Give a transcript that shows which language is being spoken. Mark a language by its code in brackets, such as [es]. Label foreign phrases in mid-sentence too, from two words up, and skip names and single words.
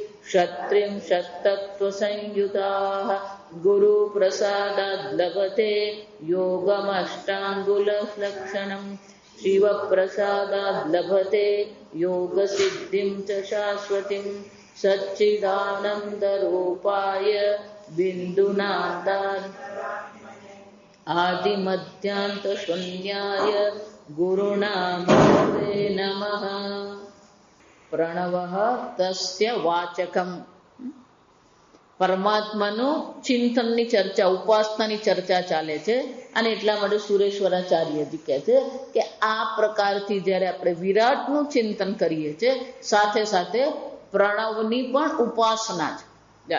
[sa] षट्त्रिंशत्तत्त्वसंयुताः गुरुप्रसादाद् लभते योगमष्टाङ्गुललक्षणम् शिवप्रसादाद् लभते योगसिद्धिं च शाश्वतीं सच्चिदानन्दरूपाय बिन्दुनाथाय आदिमध्यान्तशून्याय गुरुणामृते नमः. प्रणवः तस्य वाचकम. [gu] પરમાત્માનું ચિંતનની ચર્ચા, ઉપાસનાની ચર્ચા ચાલે છે. અને એટલા માટે સુરેશ્વરાચાર્યજી કહે છે કે આ પ્રકારથી જ્યારે આપણે વિરાટનું ચિંતન કરીએ છીએ, સાથે સાથે પ્રણવની પણ ઉપાસના છે.